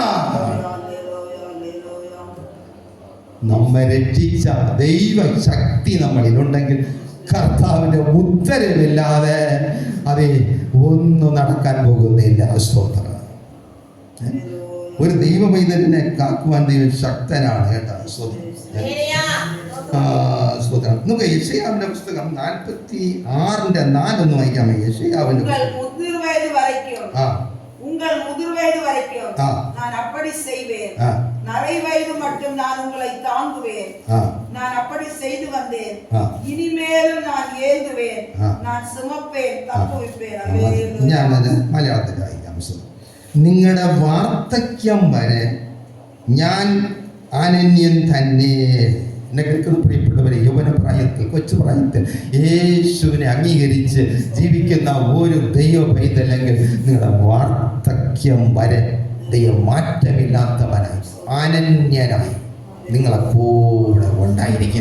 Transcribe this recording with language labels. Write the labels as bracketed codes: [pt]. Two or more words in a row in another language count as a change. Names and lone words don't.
[ml] നമ്മെ രക്ഷിച്ച ദൈവശക്തി നമ്മളിലുണ്ടെങ്കിൽ കർത്താവിന്റെ ഉത്തരവില്ലാതെ അത് ഒന്നും നടക്കാൻ പോകുന്നില്ല. സ്തോത്രം. ഒരു ദൈവവൈതലിനെ കാക്കുവാൻ ദൈവം ശക്തനാണ് കേട്ടോ. സ്തോത്രം. നമുക്ക് യെശയ്യാവിന്റെ പുസ്തകം 46:4 വായിക്കാമോ? യെശയ്യാവിന്റെ [ta] உங்கள் முதிர் வயது வரைக்கும் நான் அப்படி செய்வேன். நரை வயது மட்டும் நான் உங்களை தாங்குவேன். நான் அப்படி செய்து வந்தேன். இனிமேலும் நான் ஏந்துவேன். நான் சுமப்பேன், தப்புவிப்பேன். [ml] ഞാനത് മലയാളത്തിൽ വായിക്കാം. നിങ്ങളുടെ വാർദ്ധക്യം വരെ ഞാൻ അനന്യൻ തന്നെ. എന്നെ കേൾക്കുന്ന പ്രിയപ്പെട്ടവരെ, യൗവനപ്രായത്തിൽ, കൊച്ചുപ്രായത്തിൽ യേശുവിനെ അംഗീകരിച്ച് ജീവിക്കുന്ന ഒരു ദൈവ പൈതലെങ്കിൽ നിങ്ങളുടെ വാർദ്ധക്യം വരെ ദൈവം മാറ്റമില്ലാത്തവനായി അനന്യനായി നിങ്ങളെ കൂടെ ഉണ്ടായിരിക്കും.